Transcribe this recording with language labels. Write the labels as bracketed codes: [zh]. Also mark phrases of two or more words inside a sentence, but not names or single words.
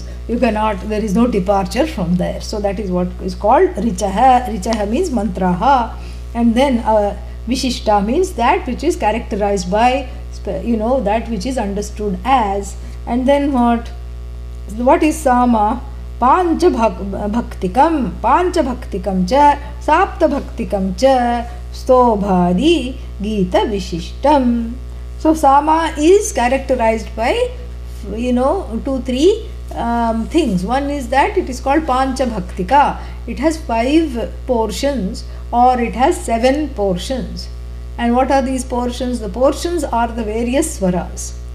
[en] There is no departure from there. So that is what is called Richaha. Richaha means mantraha. And then Vishishta means that which is characterized by, that which is understood as. And then what is Sama? [sa] Pancha bhaktikam cha, sapta bhaktikam cha, stobhadi gita vishishtam. [en] So Sama is characterized by 2-3 things. One is that it is called [sa] Pancha Bhaktika. [en] It has 5 portions, or it has 7 portions. And what are these portions? The portions are the various swaras.